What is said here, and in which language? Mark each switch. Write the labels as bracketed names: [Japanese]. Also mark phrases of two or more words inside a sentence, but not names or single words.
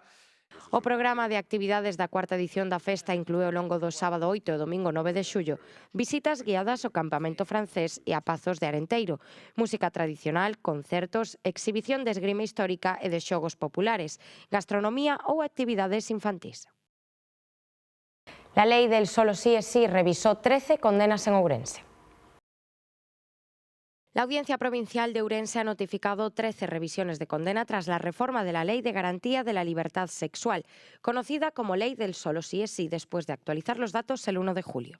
[Galician] O programa de actividades da cuarta edición da festa inclúe ao longo do sábado 8 e domingo 9 de xullo visitas guiadas ao campamento francés e a Pazos de Arenteiro, música tradicional, concertos, exhibición de esgrima histórica e de xogos populares, gastronomía ou actividades infantís. [Spanish] La lei del solo sí es sí revisó 13 condenas en Ourense. La Audiencia Provincial de Ourense ha notificado 13 revisiones de condena tras la reforma de la Ley de Garantía de la Libertad Sexual, conocida como Ley del Solo sí es sí, después de actualizar los datos el 1 de julio.